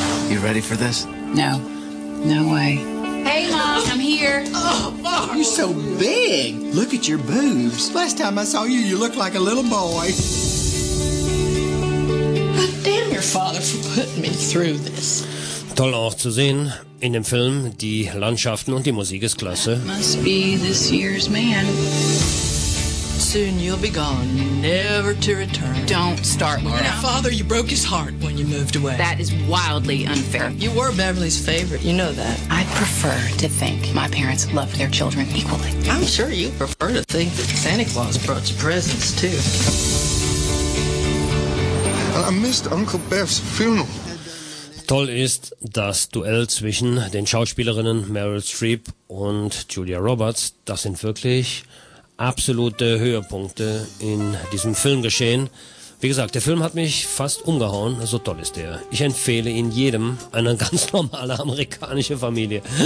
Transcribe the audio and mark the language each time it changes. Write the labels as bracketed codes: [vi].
[en] You ready for this? No. No way. Hey, Mom, I'm here. Oh, Mom, you're so big. Look at your boobs. Last time I saw you, you looked like a little boy. God damn your father for putting me through this. [de] Toll auch zu sehen in dem Film. Die Landschaften und die Musik ist klasse. [en] Must be this year's man. Soon you'll be gone, never to return. Don't start with that. Father, you broke his heart when you moved away. That is wildly unfair. You were Beverly's favorite, you know that. I prefer to think my parents loved their children equally. I'm sure you prefer to think that Santa Claus brought you presents, too. I missed Uncle Beth's funeral. [de] Toll ist das Duell zwischen den Schauspielerinnen Meryl Streep und Julia Roberts. Das sind wirklich absolute Höhepunkte in diesem Filmgeschehen. Wie gesagt, der Film hat mich fast umgehauen. So toll ist der. Ich empfehle ihn jedem, eine ganz normale amerikanische Familie.